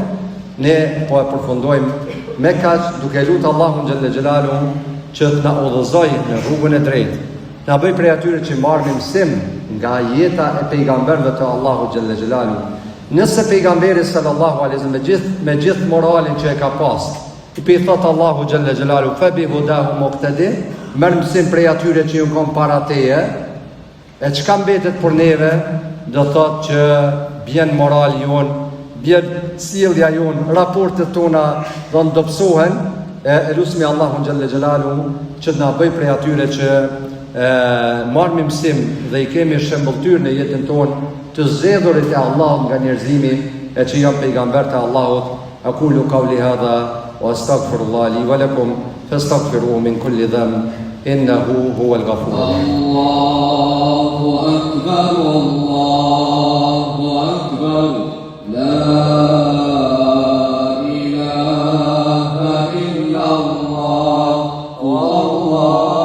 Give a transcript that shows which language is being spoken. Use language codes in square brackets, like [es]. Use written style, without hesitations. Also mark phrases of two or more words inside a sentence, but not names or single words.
[sq] Ne po e përfundojmë me kaq, duke lutur Allahun [ar] جل جلاله [sq] që të na udhëzoj në rrugën e drejtë. Na bëj prej atyre që marrim mësim nga jeta e pejgamberëve të Allahut [ar] جل جلاله. [sq] Nëse pejgamberi [ar] صلى الله عليه وسلم [sq] me gjithë moralin që e ka pas, i pi thot Allahu [ar] جل جلاله فب هداهم اقتده, [sq] merr mësim prej atyre që ju kanë para teje, e çka mbetet për neve, do thot që bjen morali jon, bjen sjellja jon, raportet tona do ndopsohen, e lusmi Allahu [ar] جل جلاله [sq] që na bëj prej atyre që marrim mësim dhe i kemi shembulltyr në jetën tonë të zgjedhurit e Allahut nga njerëzimi e që janë pejgamberët e Allahut. [ar] أقول قولي هذا وأستغفر الله لي ولكم فاستغفروه من كل ذنب إنه هو الغفور الرحيم. الله أكبر الله أكبر لا إله إلا الله والله